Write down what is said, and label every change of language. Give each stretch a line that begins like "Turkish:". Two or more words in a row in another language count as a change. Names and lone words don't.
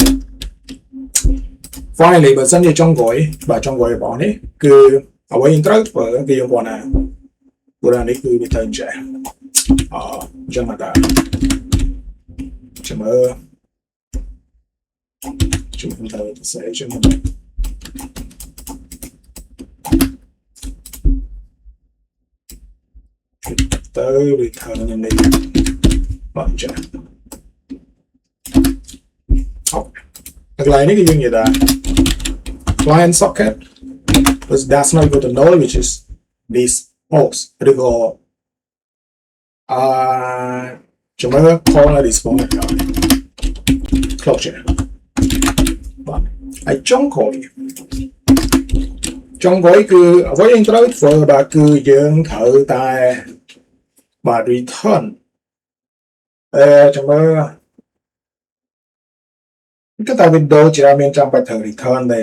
Khmer: បើសិនជាចុងក្រោយបាទចុងក្រោយរបស់នេះគឺអ្វីយើងត្រូវធ្វើគឺយើងគាត់ណាព្រោះនេះគឺវាទៅចេះអញ្ចឹងមកតាចាំមើលជួយទៅសេជមើលទៅ return នេះបាទអញ្ចឹង អូកន្លែងនេះគឺយើងនិយាយថា
English: client socket that's not equal to null which is this host
Khmer: ឬក៏ចាំមើល call នៅ response ទៅ closure បាទហើយចុងក្រោយ គឺអ្វីយើងត្រូវធ្វើបាទគឺយើងត្រូវតែបាទ return ចាំមើលគឺតែ Windows ច្រើនមានចាំបាច់ត្រូវ return ដែរ